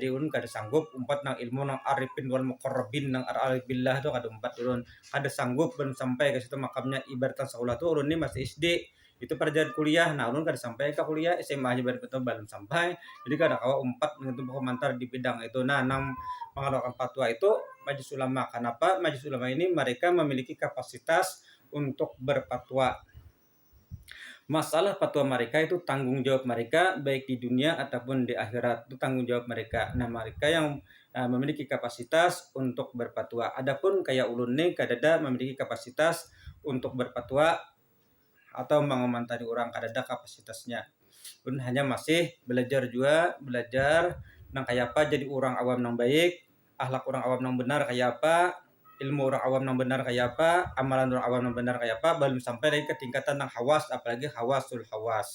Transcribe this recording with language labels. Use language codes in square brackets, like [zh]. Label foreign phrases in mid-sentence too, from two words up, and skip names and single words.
[bjn] Ulun kada sanggup umpat nang ilmu nang [ar] arifin wal muqarrabin [bjn] nang [ar] arif billah [bjn] tu kada umpat ulun. Kada sanggup belum sampai ke situ makamnya ibaratkan sekolah tu ulun ni masih SD. Itu pelajaran kuliah. Nah, ulun kada sampai ke kuliah SMA aja betul belum sampai. Jadi kada kawa umpat untuk komentar di bidang itu. [id] Nah, nang mengeluarkan fatwa itu Majelis Ulama. Kenapa? Majelis Ulama ini mereka memiliki kapasitas untuk berfatwa. Masalah fatwa mereka itu tanggung jawab mereka baik di dunia ataupun di akhirat. Itu tanggung jawab mereka. Nah, mereka yang memiliki kapasitas untuk berfatwa. [bjn] Adapun kayak ulun nih kadada memiliki kapasitas untuk berfatwa atau mengomentari orang, kadada kapasitasnya. Ulun hanya masih belajar nang kayak apa jadi orang awam nang baik, akhlak orang awam nang benar kayak apa, ilmu orang awam nang benar kayak apa, amalan orang awam nang benar kayak apa, belum sampai lagi ke tingkatan nang hawas, apalagi [ar] hawasul hawas.